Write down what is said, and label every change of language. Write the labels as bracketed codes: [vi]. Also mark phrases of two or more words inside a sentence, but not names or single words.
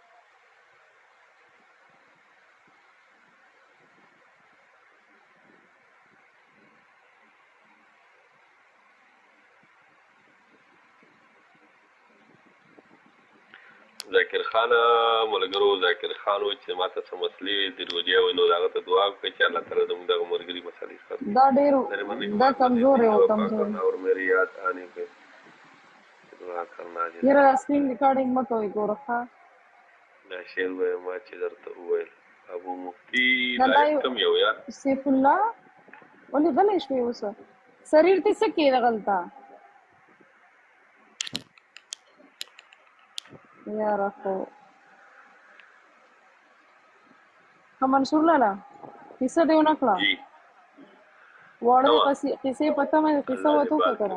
[ps] ذاکر خان ملګرو ذاکر خان وایي چې ما ته څه مسلې د روژې وایي نو د هغه ته دعا وکړئ چې الله تعالی زموږ دغه ملګري مسلې دا ډېر دا کمزور [ur] اور میری یاد آنے پہ دعا کرنا [ps] یاره [en] screen recording [ps] مه کوئ ګوره ښه دا شعر وایم ما چې درته وویل ابو مفتي لایق کم یو یار سیف الله ولې غلی شوې اوس سریر ته څه کې دغلته یاره خو منصور لالا قصه دې ونه کړه وړه قصې پته مې قصه وته که کنه